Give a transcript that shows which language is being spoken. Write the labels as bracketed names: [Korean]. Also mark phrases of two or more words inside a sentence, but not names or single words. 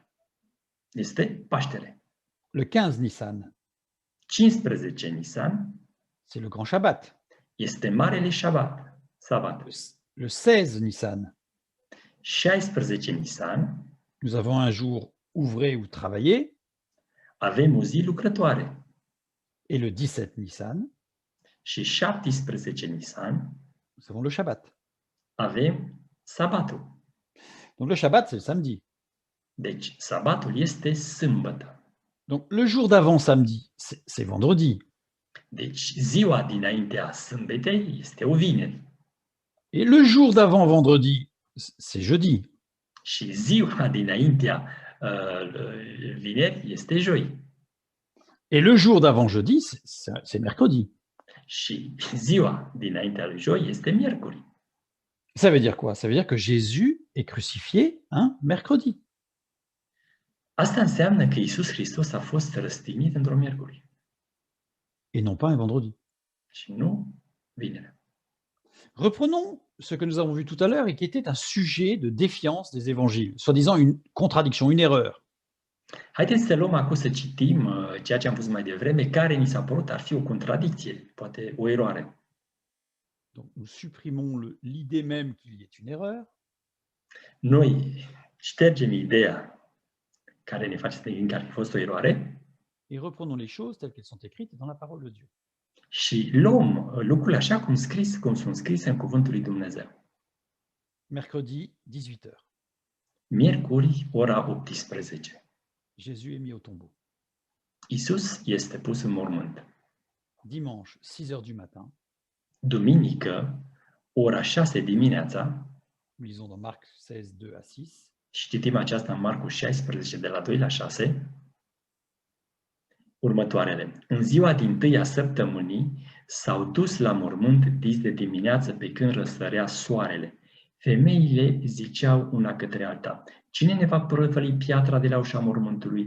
[Romanian] este Paștele. [French] Le 15 Nissan, [Romanian] 15 Nisan [French] c'est le Grand Shabbat. [Romanian] este Marele Șabat, Sabat. [French] Le 16 Nissan, [Romanian] 16 Nisan [French] nous avons un jour ouvré ou travaillé. [Romanian] avem o zi lucrătoare. [French] Et le 17 Nissan, [Romanian] Și 17 Nisan [French] nous avons le Shabbat. [Romanian] avem Sabatul. [French] Donc le Shabbat, c'est le samedi. [Romanian] Deci, Sabatul este sâmbătă. [French] Donc le jour d'avant samedi, c'est vendredi. [Romanian] Deci, ziua dinaintea sâmbetei este o vineri. [French] Et le jour d'avant vendredi, c'est jeudi. [Romanian] Și ziua dinaintea vineri este joi. [French] Et le jour d'avant jeudi, c'est mercredi. [Romanian] Și ziua dinaintea lui joi este miercuri. [French] Ça veut dire quoi? Ça veut dire que Jésus est crucifié un mercredi. [Romanian] Asta înseamnă că Iisus Hristos a fost răstignit într-o miercuri [French] Et non pas un vendredi. [Romanian] și nu vineri. [French] Reprenons ce que nous avons vu tout à l'heure et qui était un sujet de défiance des évangiles, soi-disant une contradiction, une erreur. [Romanian] Haideți să luăm acum să citim ceea ce am văzut mai devreme, care ni s-a părut ar fi o contradicție, poate o eroare. [French] Donc nous supprimons l'idée même qu'il y ait une erreur. [Romanian] Noi ștergem ideea care ne face să ne gândim că ar fi fost o eroare [French] Et reprenons les choses telles qu'elles sont écrites dans la parole de Dieu. [Romanian] și luăm lucrurile așa cum sunt scrise în Cuvântul lui Dumnezeu. [French] Mercredi, 18h. [Romanian] Miercuri, ora 18. [French] Jésus est mis au tombeau. [Romanian] Iisus este pus în mormânt. [French] Dimanche, 6h du matin. [Romanian] Duminică, ora 6 dimineața, [French] Nous lisons dans Marc 16, 2 à 6. [Romanian] și citim aceasta în Marcu 16, de la 2 la 6, următoarele. În ziua dintâi a săptămânii s-au dus la mormânt dis de dimineață pe când răsărea soarele. Femeile ziceau una către alta: cine ne va prăvăli piatra de la ușa mormântului?